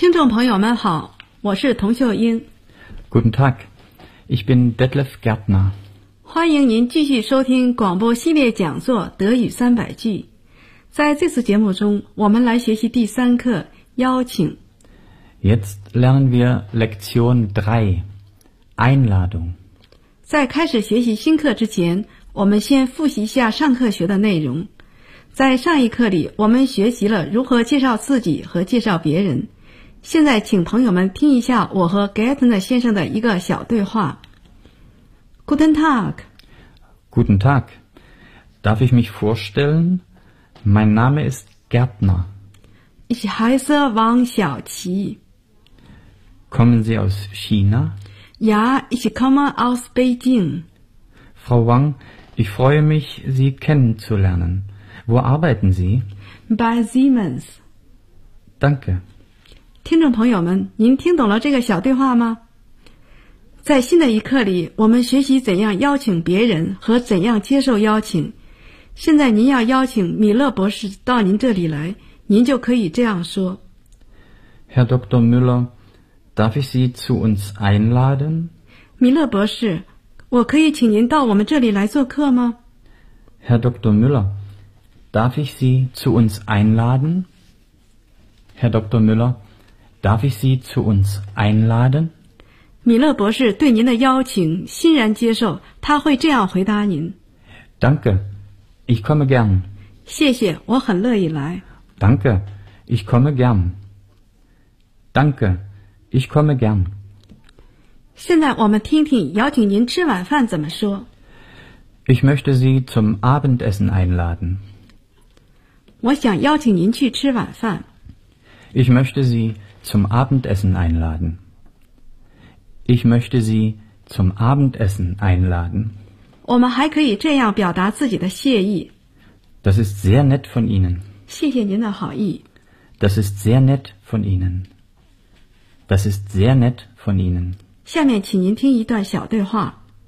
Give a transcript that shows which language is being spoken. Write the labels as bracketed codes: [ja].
[zh] 朋友们好，我是童秀英。 [de] Guten Tag, ich bin Detlef Gärtner。 [zh] 欢迎您继续收听广播系列讲座《德语三百句》。在这次节目中，我们来学习第三课《邀请》。 [de] Jetzt lernen wir Lektion 3, Einladung。 [zh] 在开始学习新课之前，我们先复习一下上课学的内容。在上一课里，我们学习了如何介绍自己和介绍别人。现在请朋友们听一下我和 Gärtner 先生的一个小对话。 [de] Guten Tag. Guten Tag. Darf ich mich vorstellen? Mein Name ist Gärtner. Ich heiße Wang Xiaoqi. Kommen Sie aus China? Ja, ich komme aus Beijing. Frau Wang, ich freue mich, Sie kennenzulernen. Wo arbeiten Sie? Bei Siemens. Danke. [zh] 听众朋友们，您听懂了这个小对话吗？在新的一课里，我们学习怎样邀请别人和怎样接受邀请。现在您要邀请米勒博士到您这里来，您就可以这样说 [de] ：“Herr Dr. Müller, darf ich Sie zu uns einladen？” [zh] 米勒博士，我可以请您到我们这里来做客吗 [de] ？“Herr Dr. Müller, darf ich Sie zu uns einladen？” Herr Dr. Müller。 Darf ich Sie zu uns einladen? [zh] 米勒博士对您的邀请欣然接受，他会这样回答您。 [de] Danke, ich komme gern. [zh] 谢谢，我很乐意来。 [de] Danke, ich komme gern. Danke, ich komme gern. [zh] 现在我们听听邀请您吃晚饭怎么说。 [de] Ich möchte Sie zum Abendessen einladen. [zh] 我想邀请您去吃晚饭。 [de] Ich möchte Sie... zum Abendessen einladen. Ich möchte Sie zum Abendessen einladen. [zh] 我们还可以这样表达自己的谢意。 [de] Das ist sehr nett von Ihnen. [zh] 谢谢您的好意。 [de] Das ist sehr nett von Ihnen. Das ist sehr nett von Ihnen. [zh] 下面请您听一段小对话。